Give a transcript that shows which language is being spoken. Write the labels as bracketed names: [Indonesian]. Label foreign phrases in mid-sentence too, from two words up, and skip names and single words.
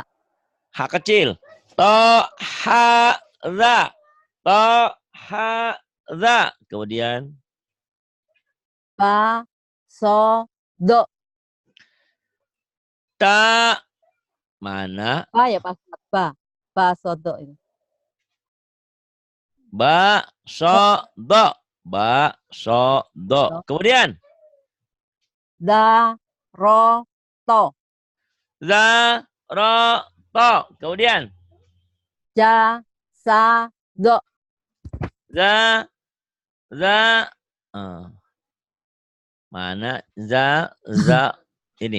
[Indonesian] ha kecil. To, ha, za. To, ha, za. Kemudian Ba, so, do. ta, mana? Ba ya Pak Ustaz, ba. Ba, so, do ini. Ba, so, do. Ba, so, do. Do. Kemudian Da, ro, to. za, ro, to. Kemudian Ja, sa, do. za, za. Mana? Za. Ini.